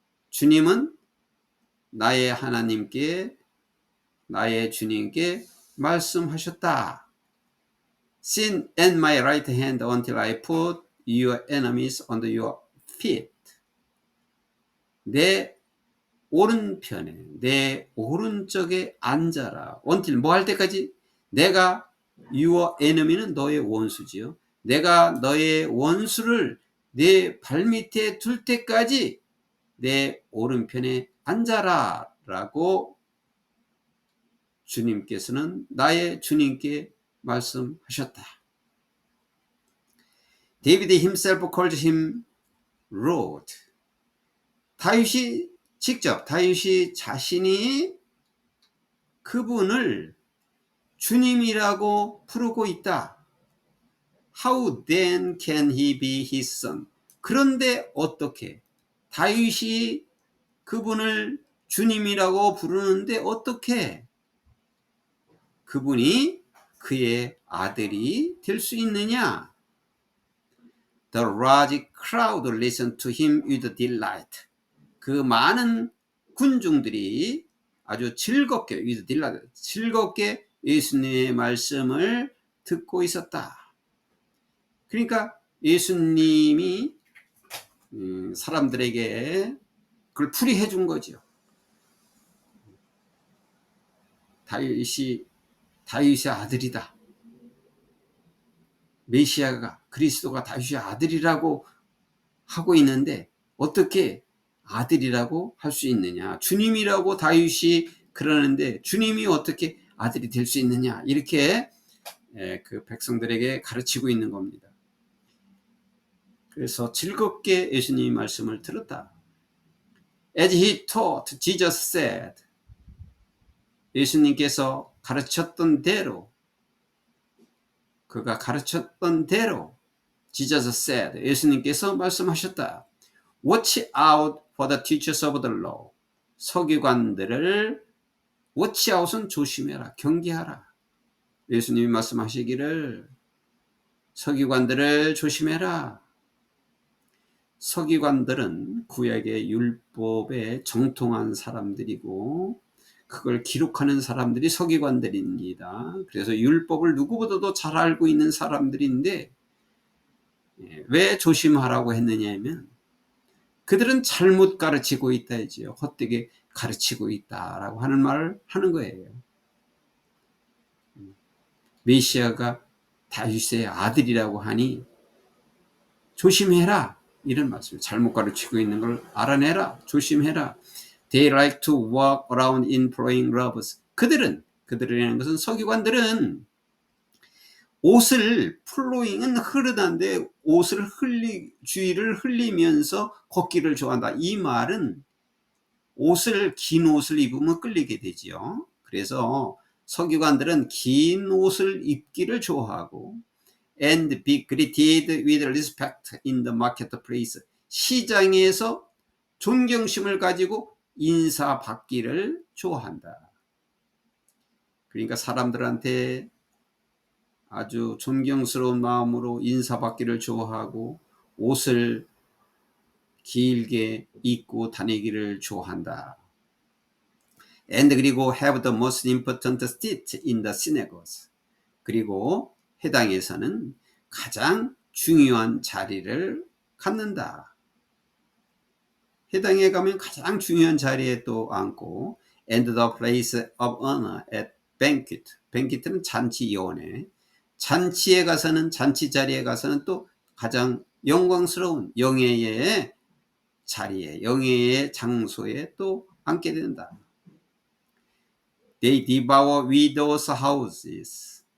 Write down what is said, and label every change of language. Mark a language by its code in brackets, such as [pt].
[ko] 주님은 나의 하나님께 나의 주님께 말씀하셨다. [en] Sit at my right hand until I put your enemies under your feet. [ko] 내 오른편에 내 오른쪽에 앉아라. until 뭐 할 때까지? 내가 [en] your enemy [ko] 는 너의 원수지요. 내가 너의 원수를 내 발밑에 둘 때까지 내 오른편에 앉아라 라고 주님께서는 나의 주님께 말씀하셨다. [en] David himself called him Lord. [ko] 다윗이 자신이 그분을 주님이라고 부르고 있다. [en] How then can he be his son? [ko] 그런데 어떻게? 다윗이 그분을 주님이라고 부르는데 어떻게 그분이 그의 아들이 될 수 있느냐? [en] The large crowd listened to him with delight. [ko] 그 많은 군중들이 아주 즐겁게 [en] with delight, [ko] 즐겁게 예수님의 말씀을 듣고 있었다. 그러니까 예수님이 사람들에게 그걸 풀이해 준 거죠. 다윗의 아들이다. 메시아가 그리스도가 다윗의 아들이라고 하고 있는데 어떻게 아들이라고 할 수 있느냐? 주님이라고 다윗이 그러는데 주님이 어떻게 아들이 될 수 있느냐? 이렇게 그 백성들에게 가르치고 있는 겁니다. 그래서 즐겁게 예수님의 말씀을 들었다. [en] As he taught, Jesus said. [ko] 예수님께서 가르쳤던 대로 그가 가르쳤던 대로 [en] Jesus said. [ko] 예수님께서 말씀하셨다. [en] Watch out for the teachers of the law. [ko] 서기관들을 watch out은 조심해라. 경계하라. 예수님이 말씀하시기를 서기관들을 조심해라. 서기관들은 구약의 율법에 정통한 사람들이고 그걸 기록하는 사람들이 서기관들입니다. 그래서 율법을 누구보다도 잘 알고 있는 사람들인데 왜 조심하라고 했느냐면 그들은 잘못 가르치고 있다 이지요. 헛되게 가르치고 있다라고 하는 말을 하는 거예요. 메시아가 다윗의 아들이라고 하니 조심해라. 이런 말씀. 잘못 가르치고 있는 걸 알아내라. 조심해라. [en] They like to walk around in flowing robes. [ko] 그들이라는 것은 서기관들은 옷을 flowing은 흐르다인데 옷을 주위를 흘리면서 걷기를 좋아한다. 이 말은 긴 옷을 입으면 끌리게 되지요. 그래서 서기관들은 긴 옷을 입기를 좋아하고 [en] and be greeted with respect in the marketplace. [ko] 시장에서 존경심을 가지고 인사받기를 좋아한다. 그러니까 사람들한테 아주 존경스러운 마음으로 인사받기를 좋아하고 옷을 길게 입고 다니기를 좋아한다. [en] And [ko] 그리고 [en] have the most important seat in the synagogues. [ko] 그리고 회당에서는 가장 중요한 자리를 갖는다. 회당에 가면 가장 중요한 자리에 또 앉고 [en] and the place of honor at banquet. [ko] banquet는 잔치위원회. 잔치 자리에 가서는 또 가장 영광스러운 영예의 자리에, 영예의 장소에 또 앉게 된다. [en] They devour widows' houses.